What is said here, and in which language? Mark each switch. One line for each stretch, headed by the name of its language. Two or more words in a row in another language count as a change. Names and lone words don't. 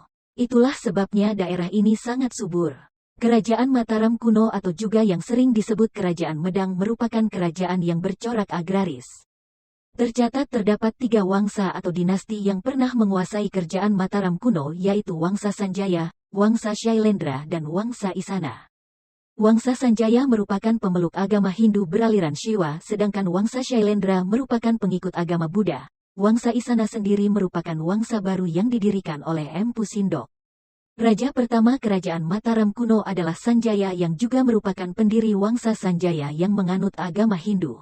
Indonesian: Itulah sebabnya daerah ini sangat subur. Kerajaan Mataram kuno atau juga yang sering disebut Kerajaan Medang merupakan kerajaan yang bercorak agraris. Tercatat terdapat 3 wangsa atau dinasti yang pernah menguasai Kerajaan Mataram kuno, yaitu Wangsa Sanjaya, Wangsa Shailendra, dan Wangsa Isana. Wangsa Sanjaya merupakan pemeluk agama Hindu beraliran Shiva, sedangkan Wangsa Shailendra merupakan pengikut agama Buddha. Wangsa Isana sendiri merupakan wangsa baru yang didirikan oleh Empu Sindok. Raja pertama Kerajaan Mataram kuno adalah Sanjaya yang juga merupakan pendiri Wangsa Sanjaya yang menganut agama Hindu.